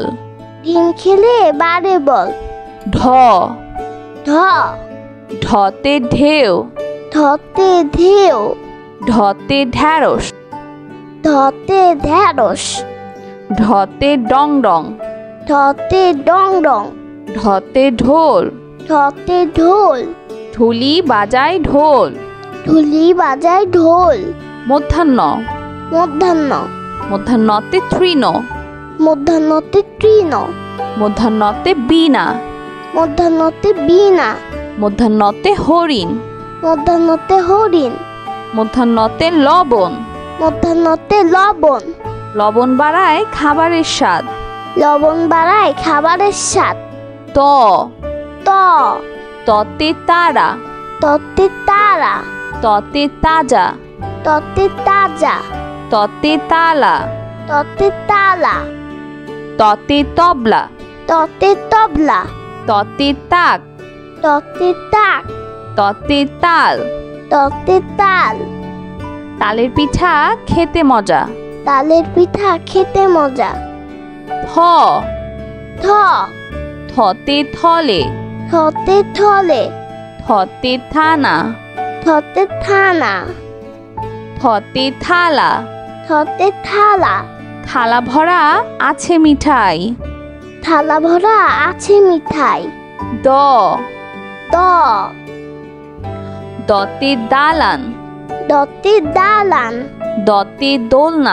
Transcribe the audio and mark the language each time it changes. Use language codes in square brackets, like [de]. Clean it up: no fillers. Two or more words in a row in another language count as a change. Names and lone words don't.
[bn] ডিম খেলে বাড়ে বল ঢ ঢ ঢতে ঢেউ ধতে ঢেউ ঢতে ঢ্যাঁড়স ধতে ঢেঁড়স ঢতে ডং ডং ধতে ডং ডং ঢতে ঢোল ধতে ঢোল ঢুলি বাজায় ঢোল ঢুলি বাজায় ঢোল মধ্যাহ্ন মধ্যাহ্ন মধ্যাহ্নতে তৃণ মধ্যাহ্নতে তৃণ মধ্যাহ্নতে বীণা মধ্যাহ্নতে বীণা মধ্যাহ্নতে হরিণ মধ্যাহ্নতে হরিণ মধ্যাহ্নতে লবণ মধ্যাহ্নতে লবণ লবণ বাড়ায় খাবারের স্বাদ লবণ বাড়ায় খাবারের স্বাদ ত ত ততে তারা ততে তারা ততে তাজা ততে তাজা ততে তালা ততে তালা ততে তবলা ততে তবলা ততে তাক ততে তাক ততে তাল ততে তাল তালের পিঠা খেতে মজা তালের পিঠা খেতে মজা থ থ থতে থলে থতে থলে থতে থানা থতে থানা থতে থালা থতে থালা থালা ভরা আছে মিঠাই থালা ভরা আছে মিঠাই দ দ দতে দালান দতে দালান দতে দোলনা